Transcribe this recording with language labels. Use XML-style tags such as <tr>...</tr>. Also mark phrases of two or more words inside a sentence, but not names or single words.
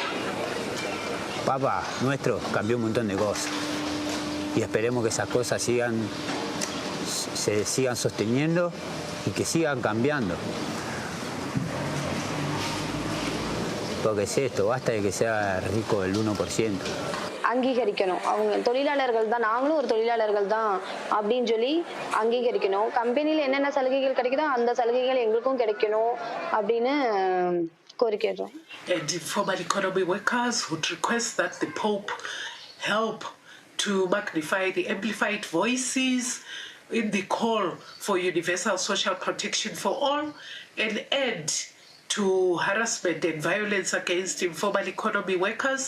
<es>Papa nuestro cambió un montón de cosas y esperemos que esas cosas se sigan sosteniendo y que sigan cambiando. Porque es esto, basta de que sea rico el 1%.</es> <ta>அங்கீகரிக்கணும். அவங்க தொழிலாளர்கள் தான், நாங்களும் ஒரு தொழிலாளர்கள் தான் அப்படின்னு சொல்லி அங்கீகரிக்கணும். கம்பெனியில் என்னென்ன சலுகைகள் கிடைக்குதோ அந்த சலுகைகள் எங்களுக்கும் கிடைக்கணும் அப்படின்னு கோரிக்கிறோம்.</ta> <en>And informal economy workers would request that the Pope help to magnify the amplified voices in the call for universal social protection for all and end to harassment and violence against informal economy workers.</en>